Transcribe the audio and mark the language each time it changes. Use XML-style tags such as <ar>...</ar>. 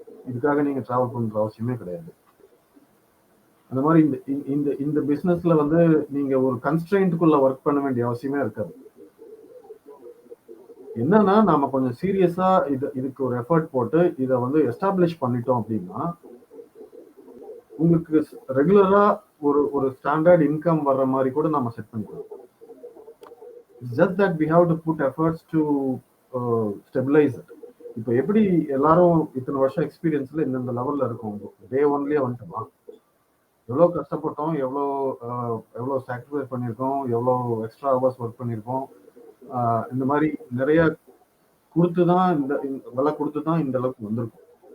<ta>இதுக்காக நீங்க டிராவல் பண்ற அவசியமே கிடையாது. அந்த மாதிரி இந்த பிசினஸ்ல வந்து நீங்க ஒரு கன்ஸ்ட்ரெயின்ட்குள்ள ஒர்க் பண்ண வேண்டிய அவசியமே இருக்காது. என்னன்னா நாம கொஞ்சம் சீரியஸா இதுக்கு ஒரு எஃபர்ட் போட்டு இதை வந்து எஸ்டாப்ளிஷ் பண்ணிட்டோம் அப்படின்னா உங்களுக்கு ரெகுலரா ஒரு ஸ்டாண்டர்ட் இன்கம் வர்ற மாதிரி கூட நம்ம செட் பண்ணிக்கலாம்.</ta> <en>Just that we have to put efforts to stabilize it.</en> <ta>இப்போ எப்படி எல்லாரும் இத்தனை வருஷம் எக்ஸ்பீரியன்ஸ்ல இந்த லெவல்ல இருக்கும், டே ஒன்லயே வந்துட்டோமா? எவ்வளோ கஷ்டப்பட்டோம், எவ்வளோ சாக்ரிஃபைஸ் பண்ணியிருக்கோம், எவ்வளோ எக்ஸ்ட்ரா ஹவர்ஸ் ஒர்க் பண்ணியிருக்கோம். இந்த மாதிரி நிறைய கொடுத்துதான் விலை கொடுத்துதான் இந்த அளவுக்கு வந்திருக்கும்.</ta>